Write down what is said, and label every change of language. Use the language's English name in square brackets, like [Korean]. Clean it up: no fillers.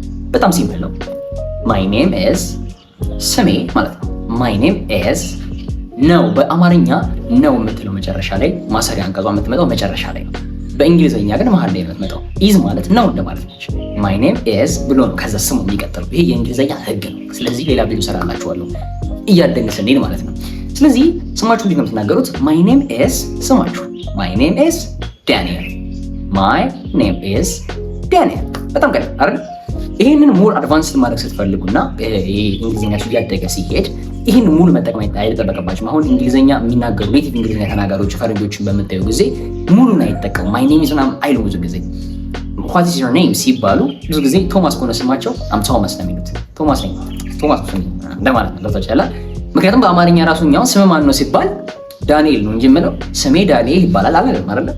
[Amharic] በጣም ሲምፕል ነው። [English] my name is [Amharic] ስሜ ማለት ነው። my name is ነው። በአማርኛ ነው የምትለው መጨረሻ ላይ ማሰሪያ አንቀጿ የምትመጣው መጨረሻ ላይ ነው። በእንግሊዘኛ ግን መሀል ላይ ነው የምትመጣው። ኢዝ ማለት ነው እንደማለት ነች። my name is ብሎ ነው ከዛ ስሙ የሚቀጥለው። ይሄ የእንግሊዘኛ ህግ ነው። ስለዚህ ሌላ ቪዲዮ ሰራላችኋለሁ እያደግን ስንሄድ ማለት ነው። ስለዚህ ስማችሁ እንዴት ነው የምትናገሩት? [English] my name is [Amharic] ስማችሁ [English] my name is Daniel my name is Daniel። [Amharic] በጣም ቀላል አይደል? ይሄንን ሞር አድቫንስድ ማድረግ ስትፈልጉና ይሄ እንግሊዘኛችሁ እያደገ ሲሄድ ይሄን ሙሉ መጠቀም አይጠበቅባችሁም። አሁን እንግሊዘኛ የሚናገሩ ኔቲቭ እንግሊዘኛ ተናጋሪዎች ፈረንጆችን በምታዩ ጊዜ ሙሉን አይጠቀሙ። ማይ ኔም ኢዝ ምናምን አይሉም። ብዙ ጊዜ [English] what is your name [Amharic] ሲባሉ ብዙ ጊዜ ቶማስ ከሆነ ስማቸው አም ቶማስ ነው የሚሉት። ቶማስ ነኝ ቶማስ ነው እንደማለት ነው ተቻለ። ምክንያቱም በአማርኛ ራሱኛው ስም ማን ነው ሲባል ዳንኤል ነው እንጂ የምለው ስሜ ዳንኤል ይባላል አይደል?